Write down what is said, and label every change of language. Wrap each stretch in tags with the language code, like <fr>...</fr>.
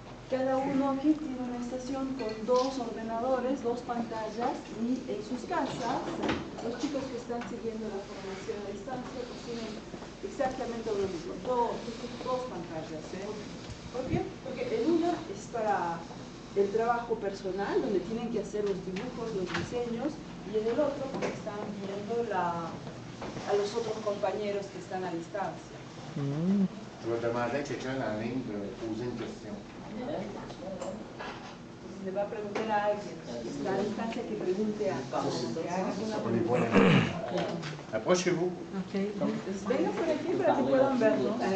<es>Cada uno aquí tiene una estación con 2 ordenadores, 2 pantallas, y en sus casas los chicos que están siguiendo la formación a distancia pues tienen exactamente lo mismo, dos pantallas. ¿Por qué? Porque en una es para el trabajo personal, donde tienen que hacer los dibujos, los diseños, y en el otro porque están viendo a los otros compañeros que están a distancia.</es> <fr>Je vais demander à quelqu'un en ligne de poser une question.</fr> <es>Le va a preguntar a alguien que está a distancia que pregunte a que haga una</es> <fr>On les voit</fr> <es>pregunta.</es> <fr>là. Approchez-vous.</fr> <es>Entonces, vengan por aquí para que puedan verlo.</es>